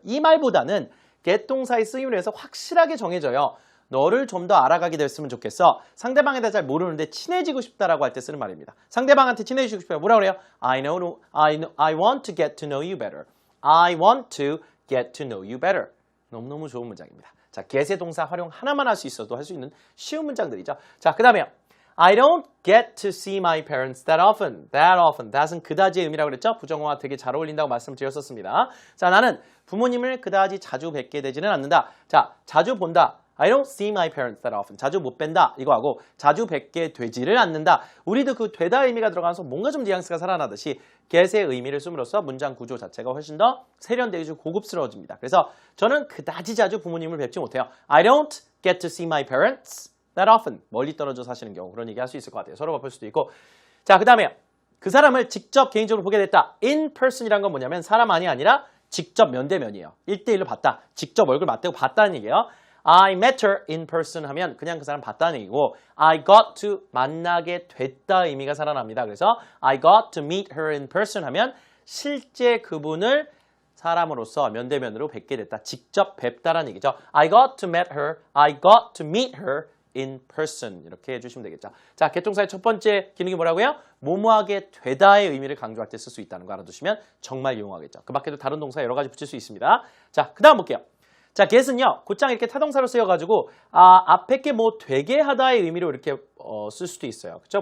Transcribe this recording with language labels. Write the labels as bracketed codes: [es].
[ko] 이 말보다는 get 동사의 쓰임을 해서 확실하게 정해져요. 너를 좀 더 알아가게 됐으면 좋겠어. 상대방에 대해 잘 모르는데 친해지고 싶다라고 할 때 쓰는 말입니다. 상대방한테 친해지고 싶어요. 뭐라 그래요? [en] I want to get to know you better. I want to get to know you better. [ko] 너무너무 좋은 문장입니다. 자, get의 동사 활용 하나만 할 수 있어도 할 수 있는 쉬운 문장들이죠. 자, 그 다음에요. [en] I don't get to see my parents that often. That often. [ko] that은 그다지의 의미라고 그랬죠? 부정어와 되게 잘 어울린다고 말씀드렸었습니다. 자, 나는 부모님을 그다지 자주 뵙게 되지는 않는다. 자, 자주 본다. [en] I don't see my parents that often. [ko] 자주 못 뵌다. 이거 하고 자주 뵙게 되지를 않는다. 우리도 그 되다 의미가 들어가면서 뭔가 좀 뉘앙스가 살아나듯이 get의 의미를 씀으로써 문장 구조 자체가 훨씬 더 세련되고 고급스러워집니다. 그래서 저는 그다지 자주 부모님을 뵙지 못해요. [en] I don't get to see my parents that often. [ko] 멀리 떨어져 사시는 경우 그런 얘기 할 수 있을 것 같아요. 서로 볼 수도 있고. 자, 그 다음에 그 사람을 직접 개인적으로 보게 됐다. in person이란 건 뭐냐면 사람만이 아니라 직접 면대면이에요. 1대1로 봤다. 직접 얼굴 맞대고 봤다는 얘기예요. [en] I met her in person [ko] 하면 그냥 그 사람 봤다는 얘기고 [en] I got to [ko] 만나게 됐다 의미가 살아납니다. 그래서 [en] I got to meet her in person [ko] 하면 실제 그분을 사람으로서 면대면으로 뵙게 됐다. 직접 뵙다라는 얘기죠. [en] I got to meet her. I got to meet her in person. [ko] 이렇게 해주시면 되겠죠. 자, get 동사의 첫 번째 기능이 뭐라고요? 뭐뭐하게 되다의 의미를 강조할 때 쓸 수 있다는 거 알아두시면 정말 유용하겠죠. 그 밖에도 다른 동사 여러 가지 붙일 수 있습니다. 자, 그 다음 볼게요. 자, get은요. 곧장 이렇게 타동사로 쓰여가지고 앞에 게 뭐 되게 하다의 의미로 이렇게 쓸 수도 있어요. 그렇죠?